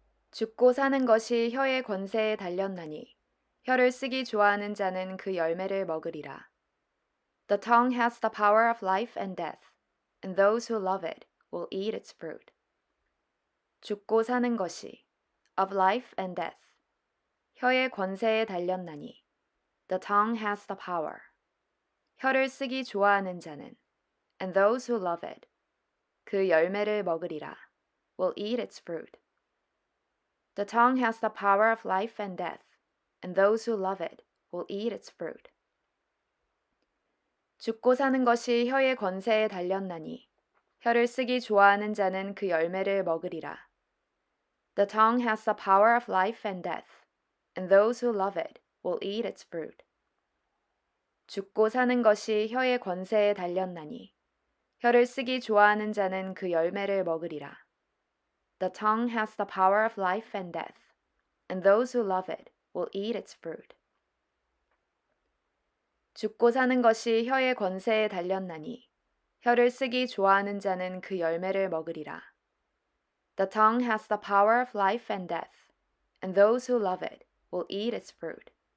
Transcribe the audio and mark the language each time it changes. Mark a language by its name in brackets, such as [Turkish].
[Korean] 죽고 사는 것이 혀의 권세에 달렸나니 혀를 쓰기 좋아하는 자는 그 열매를 먹으리라. [English] The tongue has the power of life and death, and those who love it will eat its fruit. [Korean] 죽고 사는 것이 [English] of life and death. [Korean] 혀의 권세에 달렸나니 [English] the tongue has the power. [Korean] 혀를 쓰기 좋아하는 자는 [English] and those who love it [Korean] 그 열매를 먹으리라 [English] will eat its fruit. The tongue has the power of life and death, and those who love it will eat its fruit. [Korean] 죽고 사는 것이 혀의 권세에 달렸나니 혀를 쓰기 좋아하는 자는 그 열매를 먹으리라. [English] The tongue has the power of life and death, and those who love it will eat its fruit. [Korean] 죽고 사는 것이 혀의 권세에 달렸나니 혀를 쓰기 좋아하는 자는 그 열매를 먹으리라. [English] The tongue has the power of life and death, and those who love it will eat its fruit. [Korean] 죽고 사는 것이 혀의 권세에 달렸나니 혀를 쓰기 좋아하는 자는 그 열매를 먹으리라. [English] The tongue has the power of life and death, and those who love it will eat its fruit.